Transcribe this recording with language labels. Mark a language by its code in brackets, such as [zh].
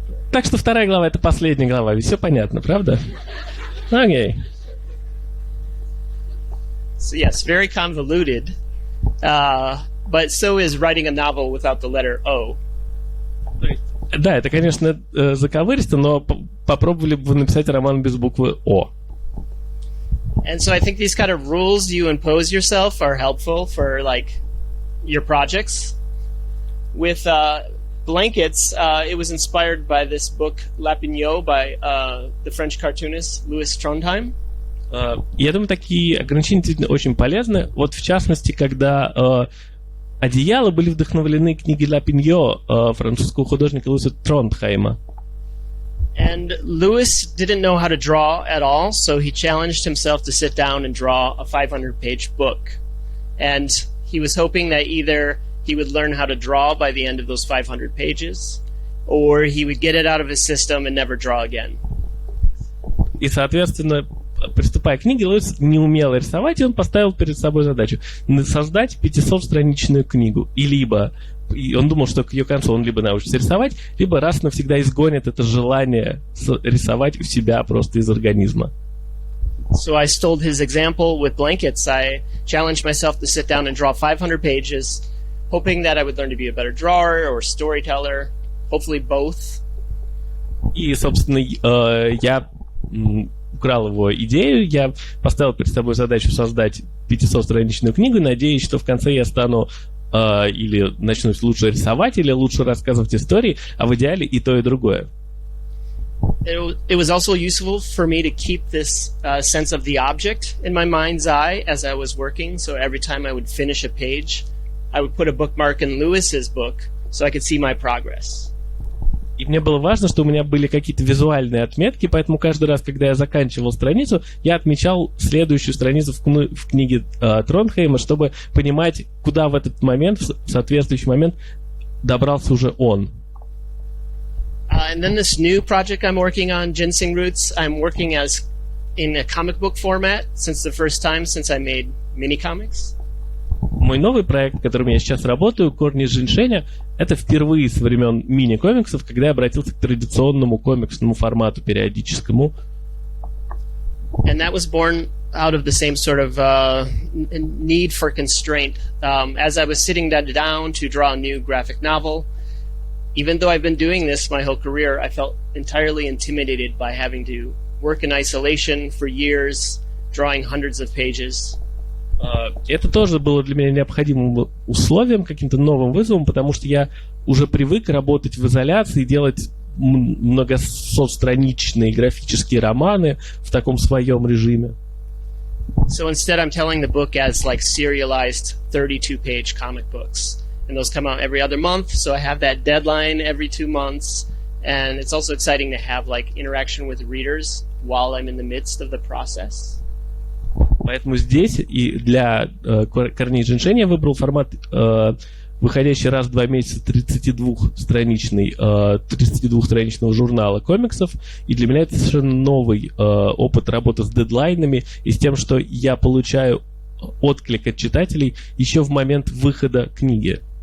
[ru] Так что вторая глава — это последняя глава. Ведь все понятно, правда? Окей. [en] So yes, very convoluted, but so is writing a novel without the letter O. [ru] Да, это, конечно, заковыристо, но попробовали бы вы написать роман без буквы О. [en] And so I think these kind of rules you impose yourself are helpful for like your projects. With blankets, it was inspired by this book Lapignon by the French cartoonist Louis Trondheim. [ru] Я думаю, такие ограничения действительно очень полезны. Вот в частности, когда «Одеяла» были вдохновлены книгой Лапиньо французского художника Луиса Трондхайма. [en] And Louis didn't know how to draw at all, so he challenged himself to sit down and draw a 500-page book. And he was hoping that either he would learn how to draw by the end of those 500 pages, or he would get it out of his system and never draw again. [ru] И, соответственно, приступая к книге, Луис не умел рисовать, и он поставил перед собой задачу создать 500-страничную книгу. И он думал, что к ее концу он либо научится рисовать, либо раз навсегда изгонит это желание рисовать у себя просто из организма. [en] So I stole his example with blankets. I challenged myself to sit down and draw 500 pages, hoping that I would learn to be a better drawer or storyteller, hopefully both. [ru] И, собственно, я украл его идею. Я поставил перед собой задачу создать 500-страничную книгу, надеясь, что в конце я стану или начну лучше рисовать, или лучше рассказывать истории, а в идеале и то, и другое. [en] It was also useful for me to keep this sense of the object in my mind's eye as I was working. So every time I would finish a page, I would put a bookmark in Lewis's book so I could see my progress. [ru] И мне было важно, что у меня были какие-то визуальные отметки, поэтому каждый раз, когда я заканчивал страницу, я отмечал следующую страницу в книге Тронхейма, чтобы понимать, куда в этот момент, в соответствующий момент, добрался уже он. [en] And then this new project I'm working on, Ginseng Roots, I'm working as in a comic book format since the first time since I made mini comics. [ru] Мой новый проект, которым я сейчас работаю, «Корни женьшеня», это впервые со времен мини-комиксов, когда я обратился к традиционному комиксному формату периодическому. [en] And that was born out of the same sort of need for constraint. As I was sitting down to draw a new graphic novel, even though I've been doing this my whole career, I felt entirely intimidated by having to work in isolation for years, drawing hundreds of pages. [ru] Это тоже было для меня необходимым условием, каким-то новым вызовом, потому что я уже привык работать в изоляции, делать многостраничные графические романы в таком своем режиме. [en] So instead I'm telling the book as like serialized 32-page comic books. And those come out every other month, so I have that deadline every 2 months. And it's also exciting to have like interaction with readers while I'm in the midst of the process. [ru] Поэтому здесь и для «Корней женьшеня» я выбрал формат, выходящий раз в 2 месяца 32-страничного журнала комиксов. И для меня это совершенно новый опыт работы с дедлайнами и с тем, что я получаю отклик от читателей еще в момент выхода книги.